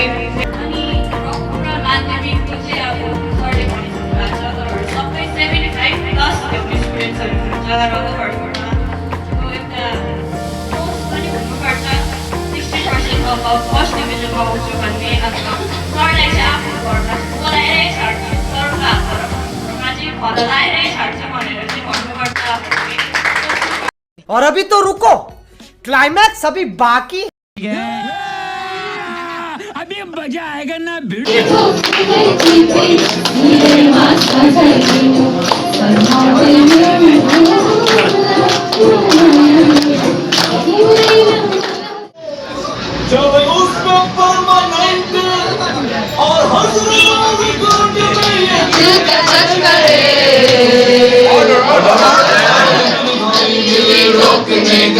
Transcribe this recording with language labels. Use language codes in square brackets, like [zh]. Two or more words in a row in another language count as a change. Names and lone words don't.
[ne] अनि पुरा माध्यमिक चाहिँ अब सरले भनिसक्नु भएको छ तपाईँहरू सबै 75+ स्टुडेन्ट्सहरू हुनुहुन्छ रङ्गघरबाट एउटा पोस्ट पनि हुनुपर्छ 60% [en] first divisionमा [ne] आउँछु भन्ने अन्त सरलाई चाहिँ आफ्नो घरमा बोलाएरै छाड्छ सरको हातमा चाहिँ भल लाएरै छाड्छ भनेर चाहिँ भन्नुपर्छ [hi] और अभी तो रुको, क्लाइमैक्स अभी बाकी अभी मजा आएगा ना जब उसको परमानेंट और रोकने का